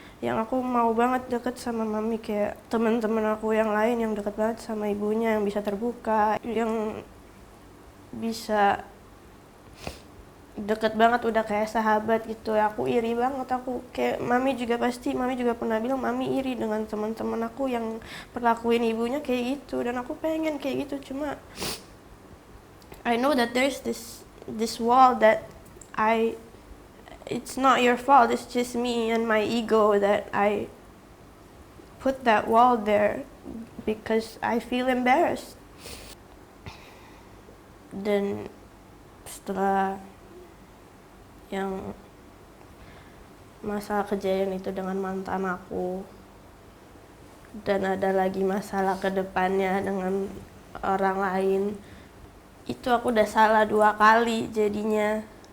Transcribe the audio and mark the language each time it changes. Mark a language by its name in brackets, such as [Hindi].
[Indonesian] Yang aku mau banget deket sama Mami, kayak teman-teman aku yang lain yang deket banget sama ibunya, yang bisa terbuka, yang bisa deket banget, udah kayak sahabat gitu. Aku iri banget, aku kayak mami juga pernah bilang mami iri dengan teman-teman aku yang perlakuin ibunya kayak gitu, dan aku pengen kayak gitu. [English] Cuma I know that there's this wall that it's not your fault, it's just me and my ego that I put that wall there because I feel embarrassed. [Indonesian] Dan setelah yang masalah kejadian itu dengan mantan aku, dan ada lagi masalah ke depannya dengan orang lain, itu aku udah salah 2 kali jadinya.